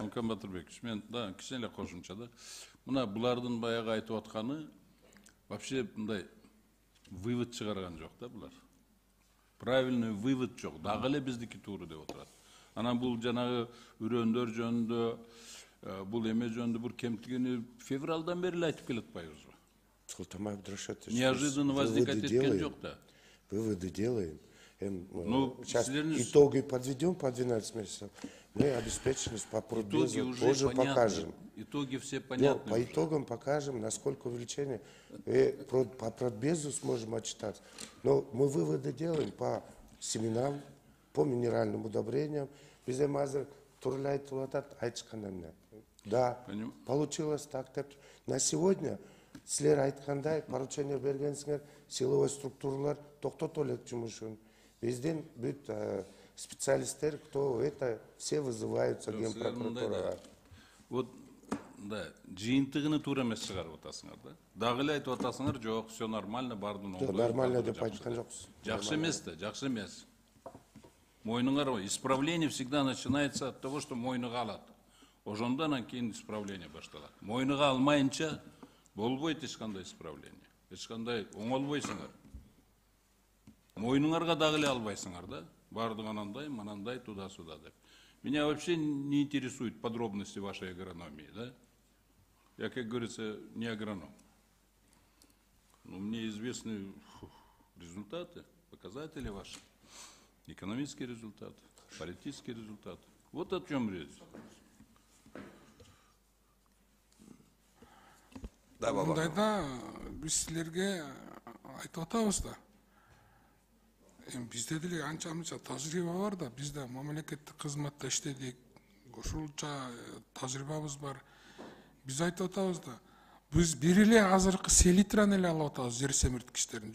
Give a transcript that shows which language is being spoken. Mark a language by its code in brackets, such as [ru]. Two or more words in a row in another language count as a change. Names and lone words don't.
[ky] Амкан Батырбекович, мен да кичине эле кошумча да. Мына булардын баягы айтып атканы вообще мындай вывод чыгарган жок да булар. [ru] Правильный вывод жок. [ky] Дагы эле биздики тууру деп отурат. Анан бул жанагы үрөндөр жөнүндө, бул эме жөнүндө бир кемтигини февралдан бери эле айтып келатпайбызбы? Султан Абдрашатович, [ru] Неожиданно возникать [ky] эткен жок да. [ru] Выводы делаем. Ну, сейчас итоги подведем по 12 месяцев. Мы обеспеченность по продбезу тоже покажем. Итоги все понятны. По итогам покажем, насколько увеличение. По продбезу сможем отчитаться. Но мы выводы делаем по семенам, по минеральным удобрениям. Беземазер турляйт латат айтышкандан. Да, получилось так. На сегодня [ky] силер айткандай поручение бергенсиңер, силовой структуралар токтото элек жумушун. Бизден бүт специалисттер, [ru] кто это, все вызываются генпрокуратурага. Вот, [ky] да, жыйынтыгыны туура эмес чыгарып атасыңар да. Дагы эле айтып атасыңар, жок, [ru] все нормально, [ky] бардын оңдой. Нормально деп айткан жоксуз. Жакшы эмес да, жакшы эмес. Мойнуңар, [ru] исправление всегда начинается от того, что [ky] мойнуга алат. Ошондон кийин исправление башталат. Мойнуга алмайынча болбойт эч кандай исправление. Эч кандай оңолбойсуңар. Мойнуңарга дагы эле албайсыңар да. Бардыгы анандай, манандай, [ru] туда-сюда [ky] деп. [ru] Меня вообще не интересуют подробности вашей агрономии, да? Я, как говорится, не агроном. Но мне известны результаты, показатели ваши, экономические результаты, политические результаты. Вот о чем речь. Да, баба. [ky] Мындайда биз силерге айтып атабыз да. Бизде деле анча-мынча тажрыйба бар да, бизде мамлекеттик кызматта иштедик, ушулча тажрыйбабыз бар. Биз айтып атабыз да, биз бир эле азыркы селитраны эле алып атабыз жер семирткичтерин.